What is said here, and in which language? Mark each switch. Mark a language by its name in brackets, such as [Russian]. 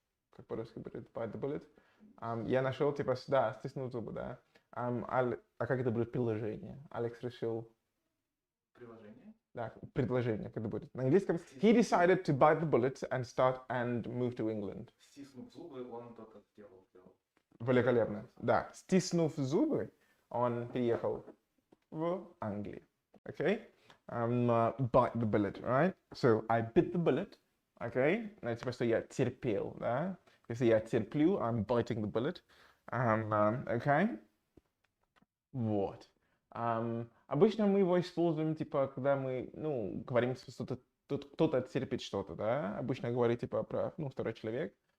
[Russian] как по-русски будет, bite the bullet. Я нашел, типа, да, стиснул зубы, да. А как это будет предложение? Алекс решил... Приложение. Да, предложение, как это будет. [English] На английском, he decided to bite the bullet and move to England. [Russian] Стиснув зубы, он только сделал. Великолепно. Да, стиснув зубы, он переехал в Англию. [English] Okay? Bite the bullet, right? So, I bit the bullet. Okay? [Russian] Это типа, что я терпел, да? [English] Если я терплю, I'm biting the bullet. Okay? Вот. [Russian] Обычно мы его используем, типа, когда мы, ну, говорим, что кто-то терпит что-то, да? Обычно говорит, типа, про, ну, второй человек.